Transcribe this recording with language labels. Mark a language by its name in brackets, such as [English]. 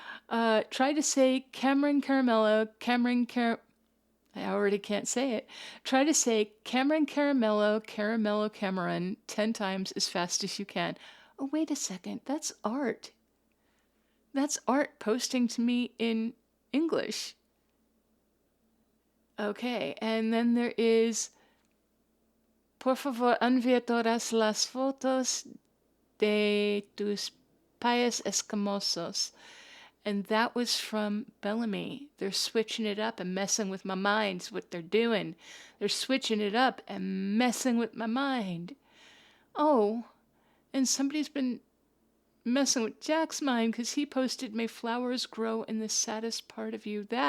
[English] Try to say Cameron Caramello, I already can't say it. Try to say Cameron Caramello, Caramello Cameron 10 times as fast as you can. Oh, wait a second. That's art. That's art posting to me in English. [Spanish] Okay, and then there is, por favor, envía todas las fotos de tus payas escamosos. [English] And that was from Bellamy. They're switching it up and messing with my mind's what they're doing. They're switching it up and messing with my mind. Oh, and somebody's been messing with Jack's mind because he posted, "May flowers grow in the saddest part of you."